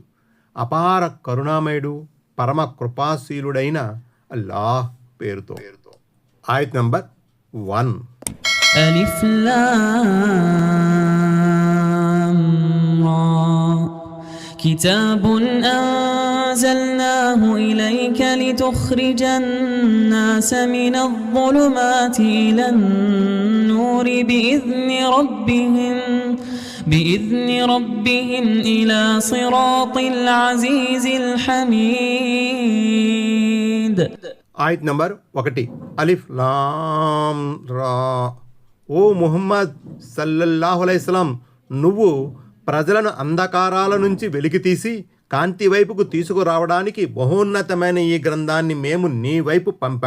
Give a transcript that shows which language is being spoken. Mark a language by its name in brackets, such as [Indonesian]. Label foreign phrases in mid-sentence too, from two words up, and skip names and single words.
[Telugu] అపార కరుణామయుడు, పరమ కృపాశీలుడైన అల్లాహ్ పేరుతో. ఆయత్ నంబర్ 1. [Arabic] ألف لام را. కితాబున్ أنزلناه إليك لتخرج الناس من الظلمات إلى النور بإذن ربهم إلى صراط العزيز الحميد. [Telugu] ఆయత్ నంబర్ 1. [Arabic] ألف لام را. [Telugu] ఓ ముహమ్మద్ [Arabic] صلى الله عليه وسلم, [Telugu] నువ్వు ప్రజలను అంధకారాల నుంచి వెలికితీసి కాంతి వైపుకు తీసుకురావడానికి బహోన్నతమైన ఈ గ్రంథాన్ని మేము నీ వైపు పంపాం.